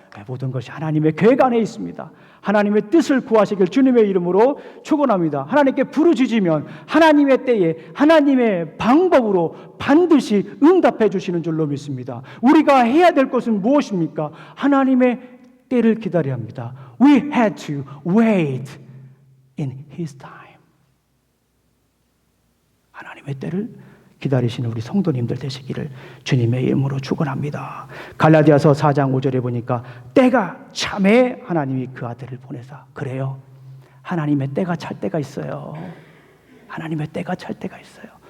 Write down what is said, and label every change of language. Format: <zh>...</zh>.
<ko>모든 것이 하나님의 계획 안에 있습니다. 하나님의 뜻을 구하시길 주님의 이름으로 축원합니다. 하나님께 부르짖으면 하나님의 때에 하나님의 방법으로 반드시 응답해 주시는 줄로 믿습니다. 우리가 해야 될 것은 무엇입니까? 하나님의 때를 기다려야 합니다.</ko> <en>We had to wait in His time.</en> <ko>하나님의 때를 기다리시는 우리 성도님들 되시기를 주님의 이름으로 축원합니다. 갈라디아서 4장 5절에 보니까 때가 참에 하나님이 그 아들을 보내사. 그래요. 하나님의 때가 찰 때가 있어요. 하나님의 때가 찰 때가 있어요.</ko>